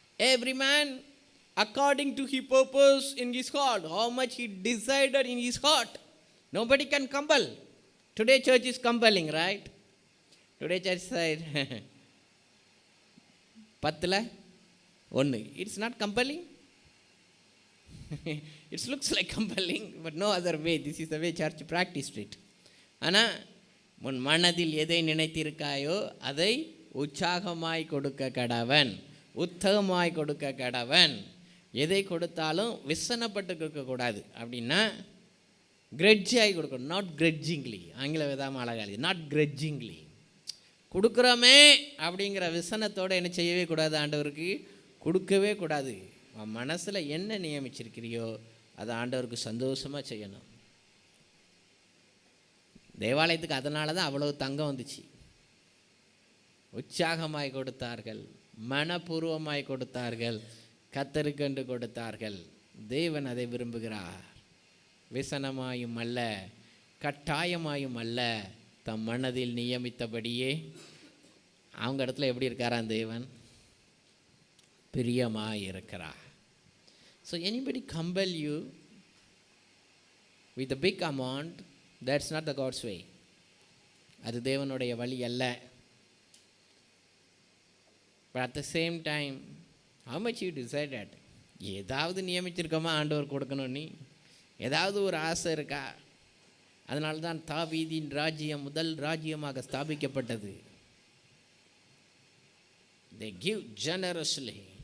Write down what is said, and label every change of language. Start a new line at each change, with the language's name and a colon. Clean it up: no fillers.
English: Every man according to his purpose in his heart, how much he decided in his heart. Nobody can compel. Today church is compelling, right? Today church said 10ல 1. It's not compelling. It looks like compelling, but no other way. This is the way church practiced it.
Tamil: ஆனால் உன் மனதில் எதை நினைத்திருக்காயோ அதை உற்சாகமாய் கொடுக்க கடவன், உத்தகமாய் கொடுக்க கடவன். எதை கொடுத்தாலும் விசனப்பட்டு கொடுக்கக்கூடாது. அப்படின்னா கிரெட்ஜாகி கொடுக்கணும்.
English: Not grudgingly.
Tamil: ஆங்கில விதாம அழகாது. நாட் கிரெட்ஜிங்லி. கொடுக்குறோமே அப்படிங்கிற விசனத்தோடு என்ன செய்யவே கூடாது? ஆண்டவருக்கு கொடுக்கவே கூடாது. மனசில் என்ன நியமிச்சிருக்கிறியோ அதை ஆண்டவருக்கு சந்தோஷமாக செய்யணும். தேவாலயத்துக்கு அதனால தான் அவ்வளோ தங்கம் வந்துச்சு. உற்சாகமாய் கொடுத்தார்கள், மனப்பூர்வமாய் கொடுத்தார்கள், கர்த்தருக்கென்று கொடுத்தார்கள். தேவன் அதை விரும்புகிறார். விசனமாயும் அல்ல, கட்டாயமாயும் அல்ல, தம் மனதில் நியமித்தபடியே. அவங்க இடத்துல எப்படி இருக்காராம் தேவன்? பிரியமாய் இருக்கிறார்.
English: So anybody compel you with a big amount, that's not the God's way.
Tamil: அது தேவனுடைய வழி அல்ல.
English: But at the same time, how much you decided?
Tamil: ஏதாவது நியமிச்சிருக்கோமா ஆண்டவர் கொடுக்கணும்? நீ ஏதாவது ஒரு ஆசை இருக்கா? அதனால தான் தாவீதின் ராஜ்யம் முதல் ராஜ்யமாக ஸ்தாபிக்கப்பட்டது.
English: They give generously.